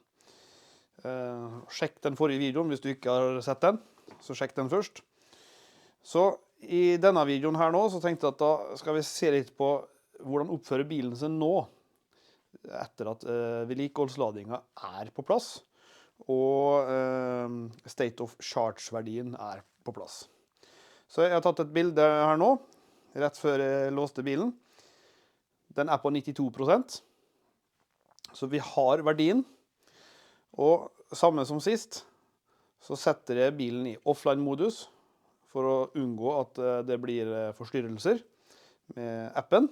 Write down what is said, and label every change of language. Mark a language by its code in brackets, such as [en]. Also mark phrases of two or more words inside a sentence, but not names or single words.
[no] Sjekk den forrige videoen hvis du ikke har sett den, så sjekk den først. Så i denne videoen her nå, så tenkte jeg at da skal vi se litt på hvordan oppfører bilen seg nå, etter at vedlikeholdsladinga på plass, og [en] state of charge- [no] verdien på plass. Så jeg har tatt et bilde her nå, rett før jeg låste bilen. Den på 92%, så vi har verdien. Og samme som sist, så setter jeg bilen i offline-modus, for å unngå at det blir forstyrrelser med appen.